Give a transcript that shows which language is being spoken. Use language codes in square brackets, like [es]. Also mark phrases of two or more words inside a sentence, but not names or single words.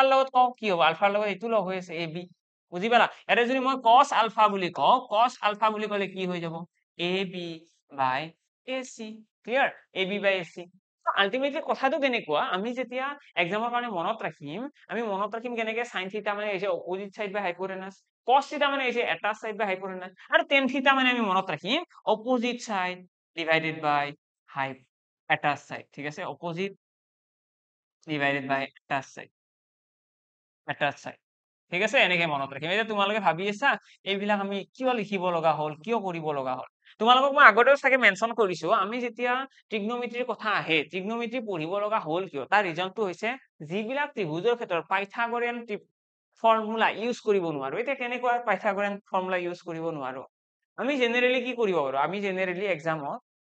[as] লগত কও কি হ'ব আলফাৰ লগত এইটো লগ হৈ আছে এবি বুজি পালা এটা যদি মই cos আলফা বুলি কও cos আলফা বুলি ক'লে কি হৈ যাব [en] ab by ac [as] ক্লিয়াৰ [en] ab by ac [as] আলটিমেটলি কথাটো কেনেকুৱা আমি যেতিয়া এক্সামৰ কাৰণে মনত ৰাখিম কেনেকে sin থিটা মানে হৈছে [en] opposite side by hypotenuse [as] cos থিটা মানে হৈছে এটা [en] side by hypotenuse [as] আৰু tan থিটা মানে আমি মনত ৰাখিম [en] opposite side divided by [as] এটা সাইড ঠিক আছে [en] opposite divided by [as] এটা সাইড ঠিক আছে এনেকে মনত ৰাখিম এতিয়া তোমালোকে ভাবি আছা এইবিলাক আমি কিয় লিখিব লগা হ'ল কিয় কৰিব লগা হ'ল তোমালোকক মই আগতেও চাগে মেনশন কৰিছো আমি যেতিয়া ট্ৰিগনোমেট্ৰিৰ কথা আহে ট্ৰিগনোমেট্ৰি পঢ়িব লগা হ'ল কিয় তাৰ ৰিজনটো হৈছে যিবিলাক ত্ৰিভুজৰ ক্ষেত্ৰত [en] Pythagorean formula use [as] কৰিব নোৱাৰো এতিয়া কেনেকুৱা [en] Pythagorean formula use [as] কৰিব নোৱাৰো আমি জেনেৰেলি কি কৰিব পাৰো আমি জেনেৰেলি এক্সামত